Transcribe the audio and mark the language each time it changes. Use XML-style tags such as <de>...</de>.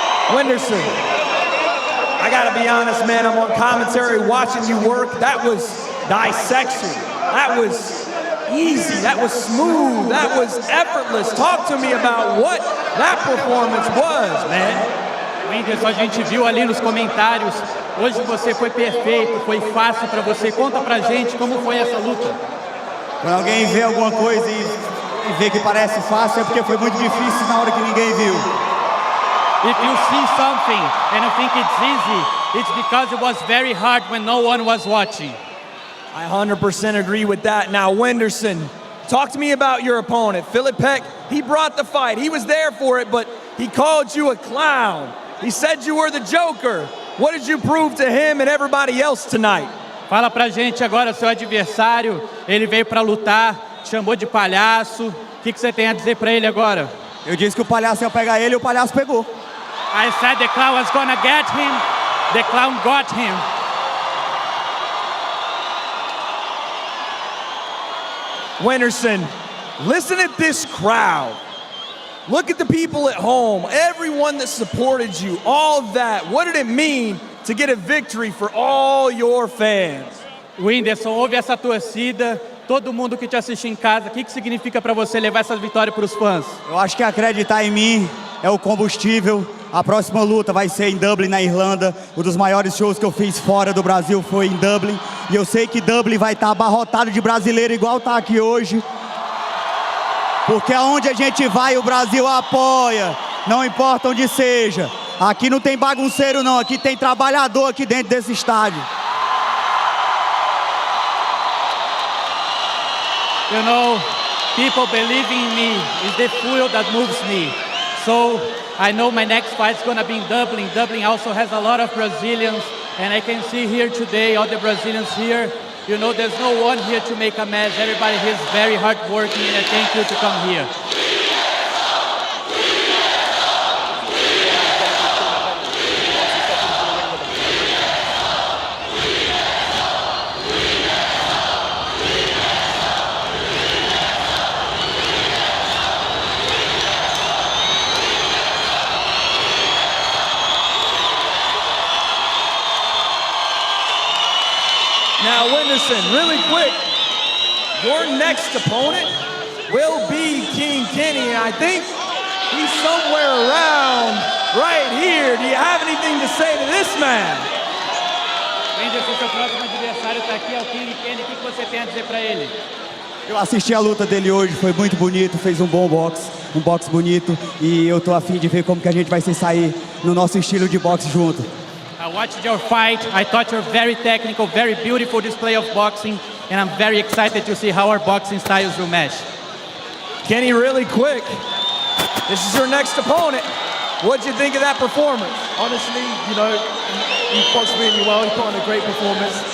<en>Whindersson, I gotta be honest, man, I'm on commentary watching you work. That was dissection. That was easy, that was smooth, that was effortless. Talk to me about what that performance was, man.</en> <pt>Whindersson, a gente viu ali nos comentários, hoje você foi perfeito, foi fácil para você. Conta pra gente como foi essa luta. Quando alguém vê alguma coisa e vê que parece fácil, é porque foi muito difícil na hora que ninguém viu.</pt> <en>If you see something and you think it's easy, it's because it was very hard when no one was watching. I 100% agree with that. Now, Whindersson, talk to me about your opponent. FILIPEK, he brought the fight. He was there for it, but he called you a clown. He said you were the Joker. What did you prove to him and everybody else tonight?</en> <pt>Fala pra gente agora, seu adversário, ele veio pra lutar, te chamou de palhaço. O que você tem a dizer pra ele agora? Eu disse que o palhaço ia pegar ele e o palhaço pegou.</pt> <en>I said the clown was gonna get him. The clown got him. Whindersson, listen at this crowd. Look at the people at home, everyone that supported you, all that. What did it mean to get a victory for all your fans?</en> <pt>Whindersson, ouve essa torcida, todo mundo que te assiste em casa. O que significa para você levar essa vitória para os fãs? Eu acho que acreditar em mim é o combustível. A próxima luta vai ser em Dublin, na Irlanda. Um dos maiores shows que eu fiz fora do Brasil foi em Dublin. E eu sei que Dublin vai estar abarrotado de brasileiro igual está aqui hoje. Porque aonde a gente vai, o Brasil apoia. Não importa onde seja. Aqui não tem bagunceiro não, aqui tem trabalhador aqui dentro desse estádio.</pt> <en>You know, people believing in me is the fuel that moves me. So I know my next fight is going to be in Dublin. Dublin also has a lot of Brazilians, and I can see here today all the Brazilians here. You know, there's no one here to make a mess. Everybody here is very hardworking, and I thank you to come here. Now, Whindersson, really quick, your next opponent will be King Kenny, and I think he's somewhere around right here. Do you have anything to say to this man?</en> <pt>Whindersson, seu próximo adversário está aqui, é o King Kenny. O que você tem a dizer para ele? Eu assisti a luta dele hoje, foi muito bonito, fez um bom boxe, um boxe bonito, e eu tô a fim de ver como que a gente vai se sair no nosso estilo de boxe junto.</pt> <en>I watched your fight. I thought you're very technical, very beautiful display of boxing, and I'm very excited to see how our boxing styles will mesh. Kenny, really quick, this is your next opponent. What'd you think of that performance? Honestly, you know, he boxed really well. He put on a great performance.</en>